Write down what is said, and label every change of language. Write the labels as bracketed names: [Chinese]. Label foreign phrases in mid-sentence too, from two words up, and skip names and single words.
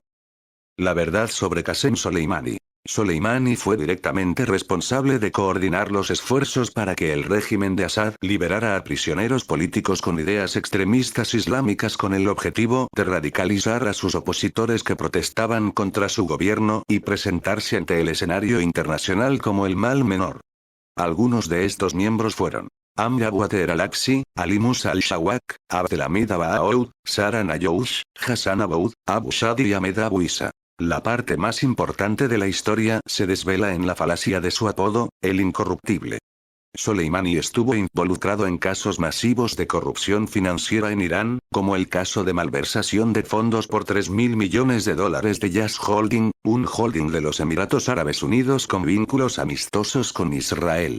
[Spanish] La verdad sobre Qasem Soleimani. Soleimani fue directamente responsable de coordinar los esfuerzos para que el régimen de Assad liberara a prisioneros políticos con ideas extremistas islámicas, con el objetivo de radicalizar a sus opositores que protestaban contra su gobierno y presentarse ante el escenario internacional como el mal menor. Algunos de estos miembros fueron Amr Water al-Aqsi, Ali Musa al-Shawak, Abdelhamid Abaoud, Sara Nayoush, Hassan Aboud, Abu Shadi y Ahmed Abu Isa. La parte más importante de la historia se desvela en la falacia de su apodo, el incorruptible. Soleimani estuvo involucrado en casos masivos de corrupción financiera en Irán, como el caso de malversación de fondos por $3.000 millones de Yas Holding, un holding de los Emiratos Árabes Unidos con vínculos amistosos con Israel.